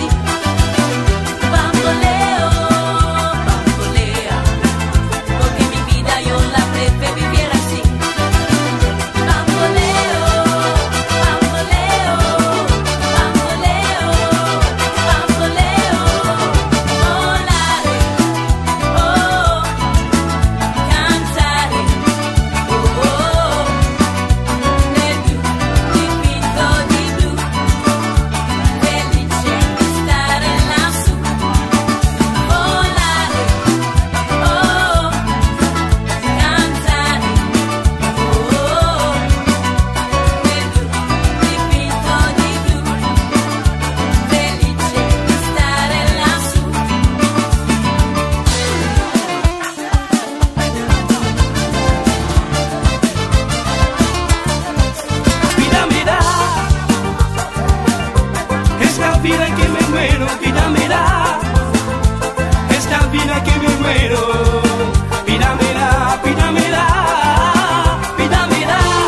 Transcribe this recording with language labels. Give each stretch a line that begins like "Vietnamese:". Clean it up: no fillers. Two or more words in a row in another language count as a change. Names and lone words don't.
Spanish: Bamboleo, bambolea, porque mi vida yo la prefiero vivir así. Bamboleo, bamboleo, bamboleo, bamboleo,
Italian: volare, oh, cantare, oh, nel blu, dipinto di blu, felice di stare lassù. Volare, oh, cantare, oh, nel blu, dipinto di blu, felice di stare lassù.
Spanish: Vida me da, esta vida que me muero, vida me da, esta vida que me muero, vida me da, vida me da, vida me da,